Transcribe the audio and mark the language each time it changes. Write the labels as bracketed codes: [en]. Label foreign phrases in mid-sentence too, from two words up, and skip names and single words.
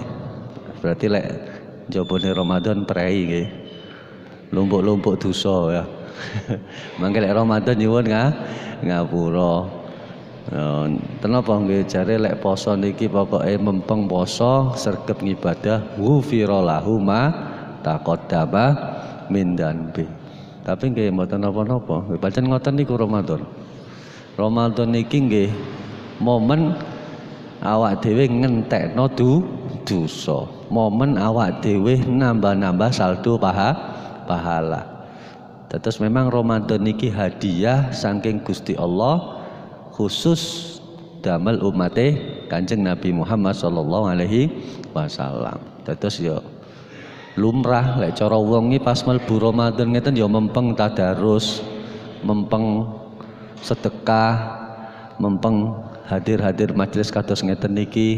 [jv] Berarti lek jabone Ramadan prei nggih. Lumpuk-lumpuk dosa ya. Mangke lek Ramadan nyuwun ngapura. Tenapa nggih jare lek poso niki pokoke mempeng poso sregep ngibadah [ar] ghufira lahu ma taqaddama min dzanbi. [jv] Tapi nggih mboten napa-napa. Pancen ngoten niku Ramadan. Ramadan niki nggih momen awak dhewe ngentekno dosa. Momen awak dhewe nambah-nambah saldo pahala. Terus memang Ramadan niki hadiah saking Gusti Allah khusus damel umate Kanjeng Nabi Muhammad [ar] sallallahu alaihi wasallam. [jv] Terus ya lumrah lek cara wong iki pas mlebu Ramadan ngeten ya mempeng tadarus, mempeng sedekah, mempeng hadir-hadir majelis kados ngeten niki.